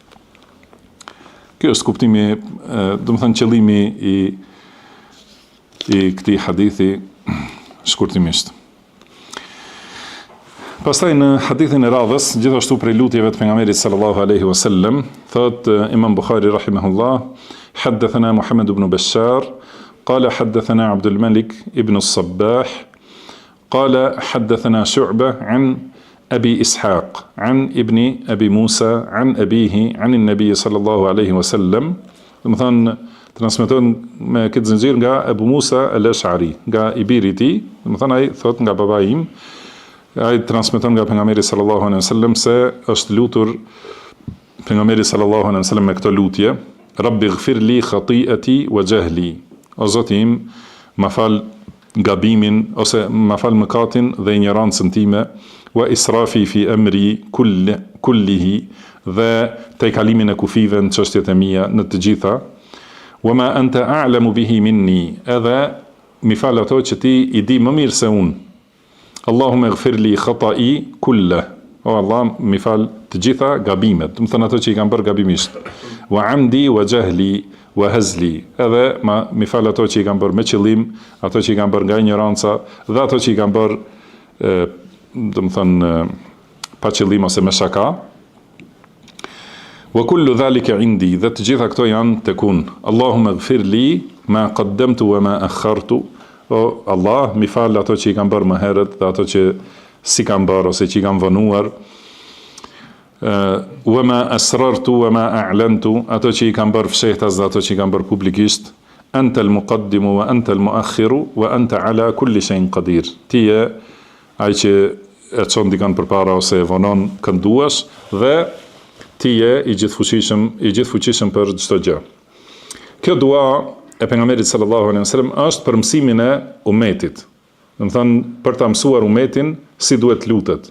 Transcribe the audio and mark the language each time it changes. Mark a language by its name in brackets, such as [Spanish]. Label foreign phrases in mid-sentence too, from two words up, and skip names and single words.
[Albanian] Kjo është kuptimi, do të thënë, qëllimi i këtij hadithi shkurtimisht. Pastaj në hadithin e radhës, gjithashtu prej lutjeve të pejgamberit [Arabic] صلى الله عليه وسلم, [Albanian] thot Imam Bukhari [Arabic] رحمه الله حدثنا محمد بن بشار, قال حدثنا عبد الملك ابن الصباح قال حدثنا شعبة عن أبي إسحاق عن ابن أبي موسى عن أبيه عن النبي صلى الله عليه وسلم. [Albanian] مثلا transmeton me këtë zinxhir nga Abu Musa al-Ash'ari, nga i biri i tij, domethënë ai thot nga babai im, ai transmeton nga pejgamberi [Arabic] صلى الله عليه وسلم [Albanian] se është lutur pejgamberi [Arabic] صلى الله عليه وسلم [Albanian] me këtë lutje: [Arabic] رب اغفر لي خطيئتي وجهلي. [Albanian] O Zoti im, ma fal gabimin ose ma fal mëkatin dhe ignorancën time, [Arabic] وإسرافي في أمري كله, [Albanian] dhe tejkalimin e kufive në çështjet e mia në të gjitha, [Arabic] وما أنت أعلم به مني, [Albanian] edhe mi fal ato që ti i di më mirë se unë. [Arabic] اللهم اغفر لي خطئي كله. [Albanian] O Allah, mi fal të gjitha gabimet, do të thënë ato që i kam bërë gabimisht. [Arabic] وعمدي وجهلي وهزلي, [Albanian] edhe mi fal ato që i kam bërë me qëllim, ato që i kam bërë nga ignoranca, dhe ato që i kam bërë, do të thënë, pa qëllim ose me shaka. [Arabic] وكل ذلك عندي, [Albanian] dhe të gjitha këto janë tek unë. [Arabic] اللهم اغفر لي ما قدمت وما أخرت. [Albanian] O Allah, mi fal ato që i kam bërë më herët dhe ato që si kam bërë ose që i kam vënuar. [Arabic] وما أسررت وما أعلنت, [Albanian] ato që i kam bërë fshehtas dhe ato që i kam bërë publikisht. [Arabic] أنت المقدم وأنت المؤخر وأنت على كل شيء قدير. [Albanian] Ti je ai që e çon dikën përpara ose e vonon kënduash dhe ti je i gjithfuqishëm për çdo gjë. Kjo dua e pejgamberit [Arabic] صلى الله عليه وسلم [Albanian] është për mësimin e umetit. Do të thonë për ta mësuar umetin si duhet lutet.